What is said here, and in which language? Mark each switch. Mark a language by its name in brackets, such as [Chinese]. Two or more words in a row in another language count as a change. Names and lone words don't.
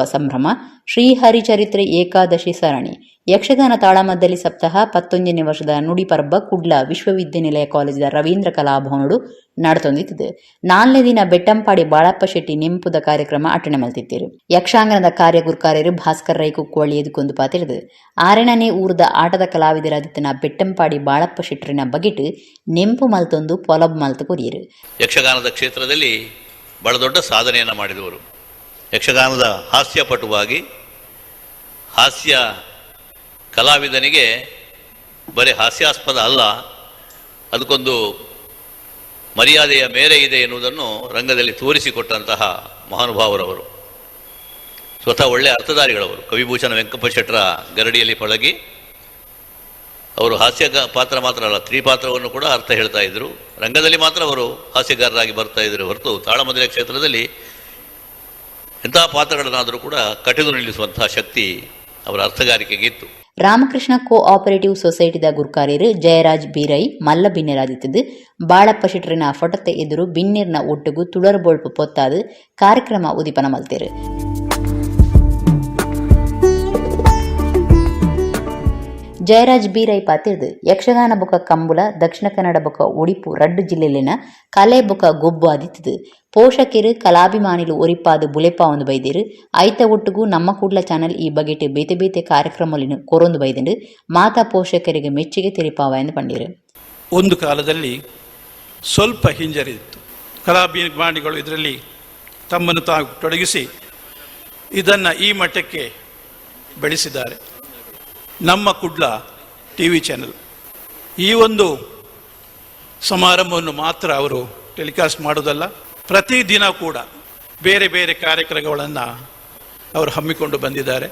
[Tulu] ಸಂಭ್ರಮ ಶ್ರೀಹರಿಚರಿತ್ರೆ ಏಕಾದಶಿ ಸರಣಿ ಯಕ್ಷಗಾನ ತಾಳಮದ್ದಲಿ ಸಪ್ತಾಹ 11ನೇ ವರ್ಷದ ನುಡಿಪರ್ಬ ಕುಡ್ಲ ವಿಶ್ವವಿದ್ಯಾನಿಲಯ ಕಾಲೇಜಿದ ರವೀಂದ್ರ ಕಲಾಭವನಡು ನಡತೊಂದಿತ್ತಿದೆ 4ನೇ ದಿನ ಬೆಟ್ಟಂಪಾಡಿ ಬಾಳಪ್ಪ ಶೆಟ್ಟಿ ನೆಂಪುದ ಕಾರ್ಯಕ್ರಮ ಅಟಣೆ ಮಲ್ತಿದ್ದೀರು ಯಕ್ಷಾಂಗನದ ಕಾರ್ಯಗುರ್ಕಾರ್ಯರು ಭಾಸ್ಕರ್ ರೈ ಕುಕ್ಕೋಳಿ ಎದುಕೊಂದು ಪಾತಿರಿದು 6ನೇ ಊರದ ಆಟದ ಕಲಾವಿದರಾದಿತ್ತನ ಬೆಟ್ಟಂಪಾಡಿ ಬಾಳಪ್ಪ ಶೆಟ್ಟರಿನ ಬಗೆಟ್ ನೆಂಪು ಮಲ್ತೊಂದು ಪೊಲಬ್ ಮಲ್ತು ಕೊರಿಯರು. [Kannada] ಯಕ್ಷಗಾನದ ಕ್ಷೇತ್ರದಲ್ಲಿ ಬಹಳ ದೊಡ್ಡ ಸಾಧನೆಯನ್ನು ಮಾಡಿದವರು. ಯಕ್ಷಗಾನದ ಹಾಸ್ಯಪಟುವಾಗಿ ಹಾಸ್ಯ ಕಲಾವಿದನಿಗೆ ಬರೀ ಹಾಸ್ಯಾಸ್ಪದ ಅಲ್ಲ, ಅದಕ್ಕೊಂದು ಮರ್ಯಾದೆಯ ಮೇರೆ ಇದೆ ಎನ್ನುವುದನ್ನು ರಂಗದಲ್ಲಿ ತೋರಿಸಿಕೊಟ್ಟಂತಹ ಮಹಾನುಭಾವರವರು. ಸ್ವತಃ ಒಳ್ಳೆಯ ಅರ್ಥಧಾರಿಗಳವರು. ಕವಿಭೂಷಣ ವೆಂಕಪ್ಪ ಶೆಟ್ಟರ ಗರಡಿಯಲ್ಲಿ ಪಳಗಿ ಅವರು ಹಾಸ್ಯ ಪಾತ್ರ ಮಾತ್ರ ಅಲ್ಲ, ತ್ರಿಪಾತ್ರವನ್ನು ಕೂಡ ಅರ್ಥ ಹೇಳ್ತಾ ಇದ್ರು. ರಂಗದಲ್ಲಿ ಮಾತ್ರ ಅವರು ಹಾಸ್ಯಗಾರರಾಗಿ ಬರ್ತಾ ಇದ್ರು ಹೊರತು ತಾಳಮದ್ದಲೆ ಕ್ಷೇತ್ರದಲ್ಲಿ ಎಂತಹ ಪಾತ್ರಗಳನ್ನಾದರೂ ಕೂಡ ಕಟ್ಟಿದು ನಿಲ್ಲಿಸುವಂತಹ ಶಕ್ತಿ ಅವರ ಅರ್ಥಗಾರಿಕೆಗೆ ಇತ್ತು. [Tulu] ರಾಮಕೃಷ್ಣ ಕೋ ಆಪರೇಟಿವ್ ಸೊಸೈಟಿದ ಗುರ್ಕಾರ್ಯರು ಜಯರಾಜ್ ಬೀರೈ ಮಲ್ಲ ಬಿನ್ನೆರಾದಿತ್ತದು ಬಾಳಪ್ಪ ಶೆಟ್ಟರಿನ ಫೊಟತೆ ಎದುರು ಬಿನ್ನಿರ್ನ ಒಟ್ಟುಗು ತುಳರ್ ಬೋಳ್ಪು ಪೊತ್ತಾದು ಕಾರ್ಯಕ್ರಮ ಉದಿಪನ ಮಲ್ತೇರು. ಜಯರಾಜ್ ಬೀರೈ ಪಾತಿರ್ದು ಯಕ್ಷಗಾನ ಬೊಕ ಕಂಬುಲ ದಕ್ಷಿಣ ಕನ್ನಡ ಬೊಕ ಉಡಿಪು ರಡ್ಡು ಜಿಲ್ಲೆಲಿನ ಕಲೆ ಬೊಕ ಗೊಬ್ಬು ಆದಿತ್ತದು ಪೋಷಕರು ಕಲಾಭಿಮಾನಿಲು ಒರಿಪಾದು ಬುಲೆಪಾ ಒಂದು ಬೈದಿರು ಐತ ಒಟ್ಟುಗೂ ನಮ್ಮ ಕೂಡ್ಲ ಚಾನಲ್ ಈ ಬಗೆಟ್ ಬೇತೆ ಬೇತೆ ಕಾರ್ಯಕ್ರಮಲಿನ ಕೊರೊಂದು ಬೈದಂಡು ಮಾತಾ ಪೋಷಕರಿಗೆ ಮೆಚ್ಚುಗೆ ತೆರಿಪಾವ ಎಂದು ಪಂಡಿರು. [Kannada] ಒಂದು ಕಾಲದಲ್ಲಿ ಸ್ವಲ್ಪ ಹಿಂಜರಿದಿತ್ತು. ಕಲಾಭಿಮಾನಿಗಳು ಇದರಲ್ಲಿ ತಮ್ಮನ್ನು ತಾವು ತೊಡಗಿಸಿ ಇದನ್ನು ಈ ಮಟ್ಟಕ್ಕೆ ಬೆಳೆಸಿದ್ದಾರೆ. ನಮ್ಮ ಕುಡ್ಲ ಟಿವಿ ಚಾನೆಲ್ ಈ ಒಂದು ಸಮಾರಂಭವನ್ನು ಮಾತ್ರ ಅವರು ಟೆಲಿಕಾಸ್ಟ್ ಮಾಡೋದಲ್ಲ, ಪ್ರತಿದಿನ ಕೂಡ ಬೇರೆ ಬೇರೆ ಕಾರ್ಯಕ್ರಮಗಳನ್ನು ಅವರು ಹಮ್ಮಿಕೊಂಡು ಬಂದಿದ್ದಾರೆ.